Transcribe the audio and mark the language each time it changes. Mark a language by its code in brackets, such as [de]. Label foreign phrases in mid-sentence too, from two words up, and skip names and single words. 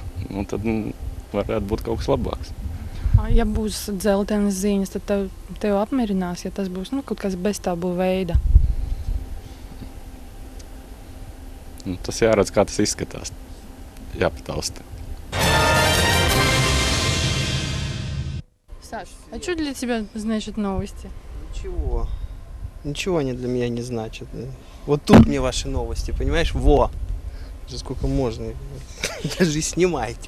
[lv] Tad varētu būt kaut kas labāks. Ja būs dzeltenas ziņas, tad tev apmierinās, ja tas būs kaut kas bez tabu veida? Tas jāredz, kā tas izskatās. Jāpatausta. [ru] Саш, а что для тебя значит новости? Ничего. Ничего они для меня не значат. Вот тут мне ваши новости, понимаешь? Во! Сколько можно. Даже снимайте.